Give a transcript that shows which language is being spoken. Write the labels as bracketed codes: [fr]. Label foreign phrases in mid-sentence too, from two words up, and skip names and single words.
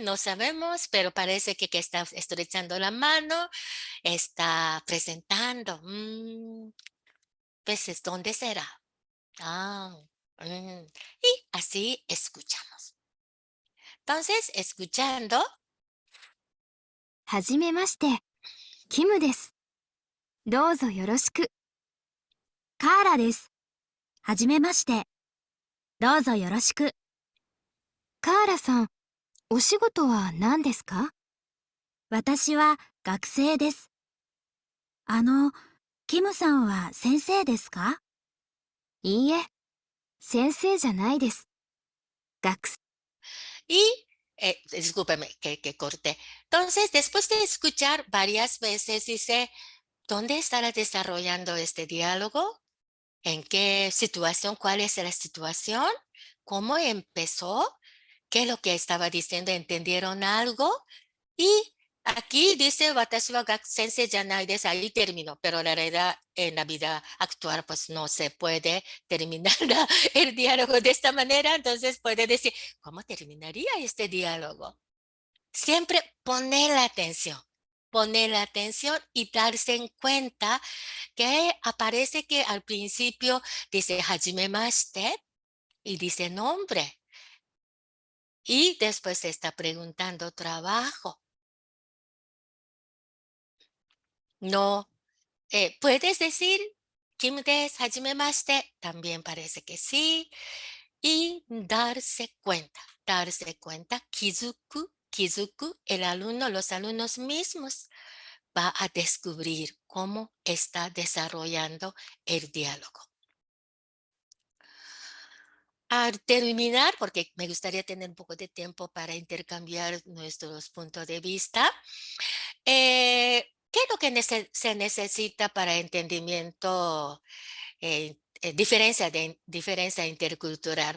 [es] No sabemos, pero parece que está estrechando la mano, está presentando. Pues, ¿dónde será? Y así escuchamos. Entonces, escuchando. [ja] はじめまして、キムです。どうぞよろしく。カーラです。はじめまして。どうぞよろしく。カーラさん、お仕事は何ですか？私は学生です。キムさんは先生ですか？いいえ、先生じゃないです。学生。 [es] Y, discúlpeme que corté. Entonces, después de escuchar varias veces, dice, ¿dónde estará desarrollando este diálogo? ¿En qué situación? ¿Cuál es la situación? ¿Cómo empezó? ¿Qué es lo que estaba diciendo? ¿Entendieron algo? Y aquí dice, [ja] 私は先生じゃないです, [es] ahí terminó, pero la realidad en la vida actual pues no se puede terminar el diálogo de esta manera, entonces puede decir, ¿cómo terminaría este diálogo? Siempre poner la atención y darse en cuenta que aparece que al principio dice hajimemashite y dice nombre y después se está preguntando trabajo. No, puedes decir [ja] キムです、はじめまして, [es] también parece que sí. Y darse cuenta, kizuku, el alumno, los alumnos mismos va a descubrir cómo está desarrollando el diálogo. Al terminar, porque me gustaría tener un poco de tiempo para intercambiar nuestros puntos de vista, ¿qué es lo que se necesita para entendimiento, diferencia intercultural?